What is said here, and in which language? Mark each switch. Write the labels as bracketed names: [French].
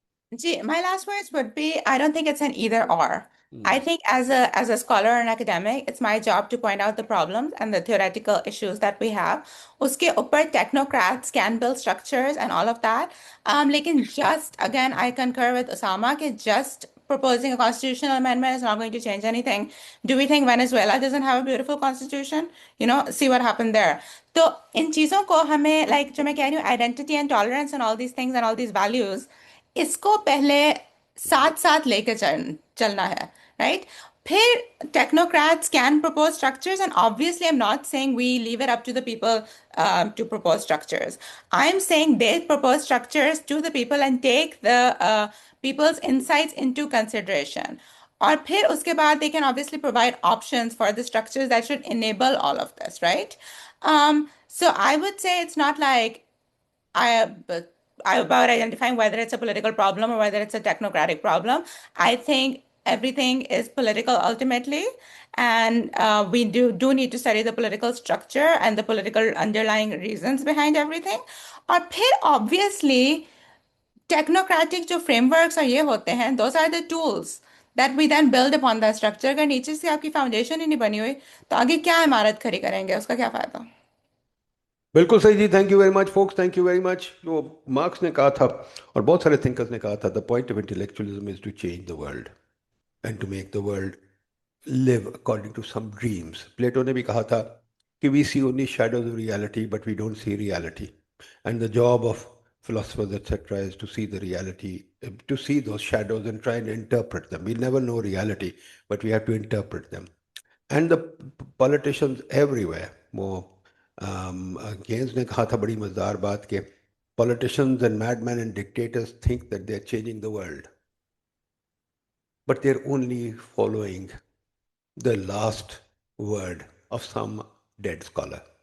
[English] My last words would be, I don't think it's an either or. I think as a scholar and academic, it's my job to point out the problems and the theoretical issues that we have. [Hindi] उसके ऊपर [English] technocrats can build structures and all of that. [Hindi] लेकिन [English] just again, I concur with Osama that just proposing a constitutional amendment is not going to change anything. Do we think Venezuela doesn't have a beautiful constitution? See what happened there. [Hindi] तो इन चीजों को हमें like जो मैं कह रही हूँ [English] identity and tolerance and all these things and all these values [Hindi] इसको पहले साथ साथ लेके चलना है, राइट? फिर [English] technocrats can propose structures, and obviously, I'm not saying we leave it up to the people to propose structures. I'm saying they propose structures to the people and take the people's insights into consideration. [Hindi] और फिर उसके बाद [English] they can obviously provide options for the structures that should enable all of this, right? So I would say it's not like but about identifying whether it's a political problem or whether it's a technocratic problem. I think everything is political ultimately, and we do need to study the political structure and the political underlying reasons behind everything. [Hindi] और फिर [English] obviously technocratic [Hindi] जो [English] frameworks [Hindi] और ये होते हैं, [English] those are the tools that we then build upon that structure. [Hindi] अगर नीचे से आपकी foundation ही नहीं बनी हुई तो आगे क्या इमारत खड़ी करेंगे, उसका क्या फायदा? बिल्कुल सही जी, [English] Thank you very much folks, thank you very much. [Hindi] जो मार्क्स ने कहा था [English] और बहुत सारे थिंकर्स ने कहा था, the point of intellectualism is to change the world and to make the world live according to some dreams. Plato [Hindi] ने भी कहा था कि [English] we see only shadows of reality, but we don't see reality. And the job of philosophers, etc., is to see the reality, to see those shadows and try and interpret them. We'll never know reality, but we have to interpret them. And the politicians everywhere, [Hindi] वो gains ने कहा था बड़ी मजेदार बात कि [English] politicians and madmen and dictators think that they're changing the world, but they're only following the last word of some dead scholar.